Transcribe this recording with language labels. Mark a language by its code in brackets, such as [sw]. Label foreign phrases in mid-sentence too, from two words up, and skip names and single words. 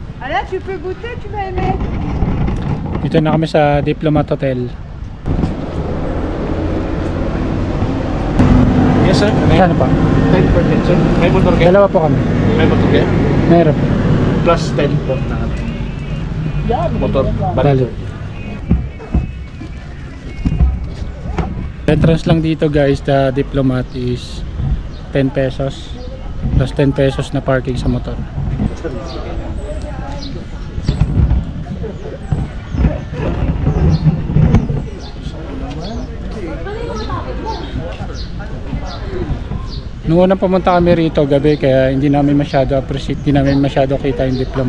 [fr] Voilà, tu peux goûter, tu vas aimer. [tl] Dito na kami sa Diplomat Hotel. [en] Yes sir. [tl] Saan pa? 10% sir. May motor kayo? Dalawa po kami. May motor kayo? Meron. Plus 10 po na motor. Bali. Entrance lang dito guys, [en] the Diplomat is 10 pesos. [tl] Plus 10 pesos na parking sa motor. Nung unang pumunta kami rito gabi, kaya hindi namin masyado appreciate, hindi namin masyado kita yung Diplomat.